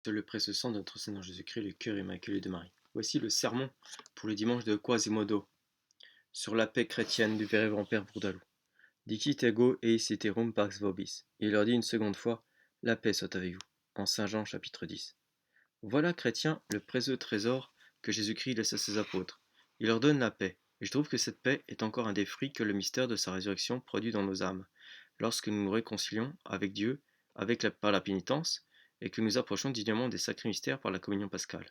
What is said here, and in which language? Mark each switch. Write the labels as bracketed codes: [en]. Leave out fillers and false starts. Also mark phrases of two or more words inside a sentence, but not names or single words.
[fr] Sur le précieux sang de notre Seigneur Jésus-Christ, le cœur immaculé de Marie. Voici le sermon pour le dimanche de Quasimodo, sur la paix chrétienne du vénérable Père Bourdaloue. [la] Dicit ego eis iterum pax vobis. [fr] Il leur dit une seconde fois, la paix soit avec vous, en Saint Jean chapitre 10. Voilà, chrétiens, le précieux trésor que Jésus-Christ laisse à ses apôtres. Il leur donne la paix, et je trouve que cette paix est encore un des fruits que le mystère de sa résurrection produit dans nos âmes, lorsque nous nous réconcilions avec Dieu par la pénitence, et que nous approchons dignement des sacrés mystères par la communion pascale.